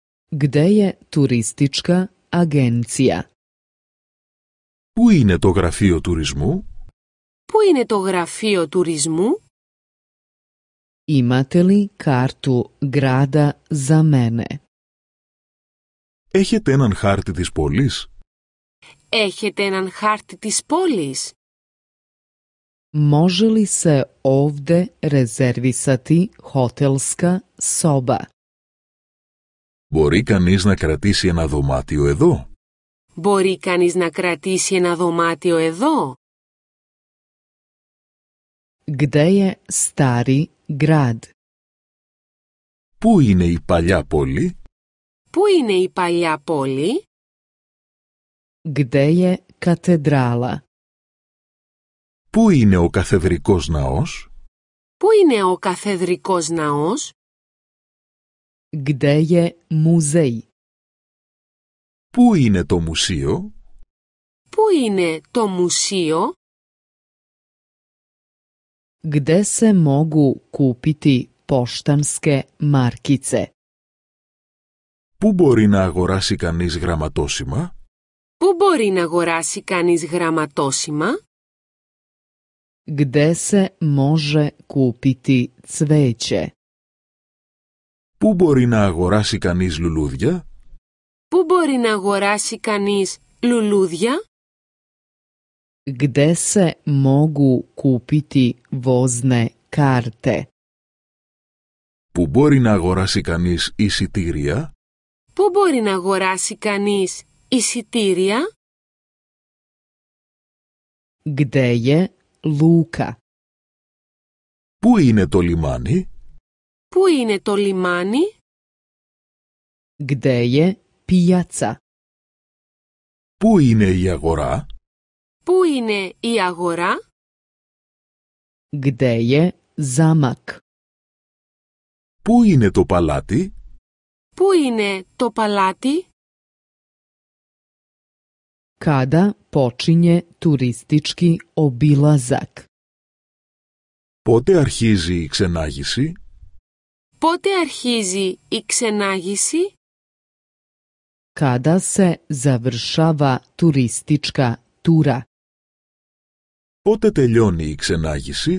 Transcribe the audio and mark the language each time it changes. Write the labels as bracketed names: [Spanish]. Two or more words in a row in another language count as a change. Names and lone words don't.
[Serbian] Gde je turistička agencija? [Greek] Πού είναι το γραφείο τουρισμού? Πού είναι το γραφείο τουρισμού? [Serbian] Imate li kartu grada za mene? [Greek] Έχετε έναν χάρτη της πόλης? Έχετε έναν χάρτη της πόλης? [Serbian] Može li se ovde rezervisati hotelska soba? [Greek] Μπορεί κανείς να κρατήσει ένα δωμάτιο εδώ? Μπορεί κανείς να κρατήσει ένα δωμάτιο εδώ? [Serbian] Gde je stari grad? [Greek] Πού είναι η παλιά πόλη? Πού είναι η παλιά πόλη? [Serbian] Gde je katedrala? [Greek] Πού είναι ο καθεδρικός ναός? Πού είναι ο καθεδρικός ναός? [Serbian] Gde je muzej? [Greek] Πού είναι το μουσείο? Πού είναι το μουσείο? [Serbian] Gde se mogu kupiti poštanske markice? [Greek] Πού μπορεί να αγοράσει κανείς γραμματόσημα? Πού μπορεί να αγοράσει κανείς γραμματόσημα? [Serbian] Gde se može kupiti cveće? [Greek] Πού μπορεί να αγοράσει κανείς λουλούδια? Πού μπορεί να αγοράσει κανείς λουλούδια? [Serbian] Gde se mogu kupiti vozne karte? [Greek] Πού μπορεί να αγοράσει κανείς εισιτήρια? Πού μπορεί να αγοράσει κανείς εισιτήρια? [Serbian] Gde je luka? [Greek] Πού είναι το λιμάνι? Πού είναι το λιμάνι? [Serbian] Gde je pijaca? [Greek] Πού είναι η αγορά? Πού είναι η αγορά? [Serbian] Gde je zamak? [Greek] Πού είναι το παλάτι? Πού είναι το παλάτι? [Serbian] Kada počinje turistički obilazak? [Greek] Πότε αρχίζει η ξενάγηση? Πότε αρχίζει η ξενάγηση? [Serbian] Kada se završava turistička tura? [Greek] Πότε τελειώνει η ξενάγηση?